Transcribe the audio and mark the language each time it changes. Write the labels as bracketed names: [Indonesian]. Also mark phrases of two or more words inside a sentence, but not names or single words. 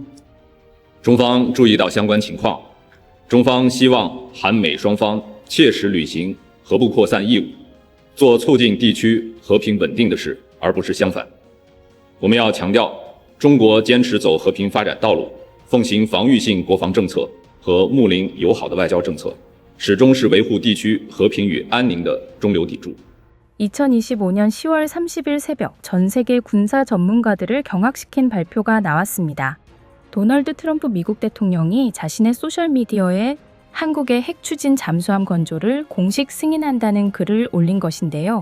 [Chinese] 中方注意到相关情况，中方希望韩美双方切实履行核不扩散义务，做促进地区和平稳定的事，而不是相反。我们要强调，中国坚持走和平发展道路，奉行防御性国防政策和睦邻友好的外交政策，始终是维护地区和平与安宁的中流砥柱。 [Korean] 2025년 10월 30일 새벽 전 세계 군사 전문가들을 경악시킨 발표가 나왔습니다. 도널드 트럼프 미국 대통령이 자신의 소셜미디어에 한국의 핵 추진 잠수함 건조를 공식 승인한다는 글을 올린 것인데요.